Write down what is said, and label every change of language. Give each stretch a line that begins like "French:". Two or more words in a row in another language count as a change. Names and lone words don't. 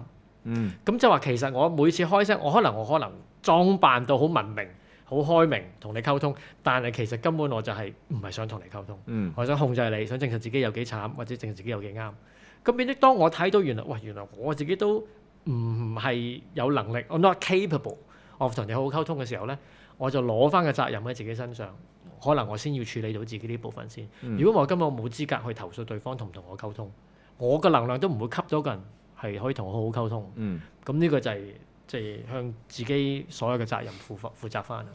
Cantonese: 咁就話其實我每次開聲，我可能裝扮到好文明、好開明同你溝通，但係其實根本我就係唔係想同你溝通。我想控制你，想證實自己有幾慘，或者證實自己有幾啱。咁變咗，當我睇到原來我自己都唔係有能力，我
English: not capable of
Cantonese: 同你好好溝通嘅時候咧，我就攞翻個責任喺自己身上，可能我先要處理到自己呢部分先。如果我根本冇資格去投訴對方同唔同我溝通，我嘅能量都唔會吸到個人係可以同我好好溝通。咁呢個就係即係向自己所有嘅責任負責翻啦。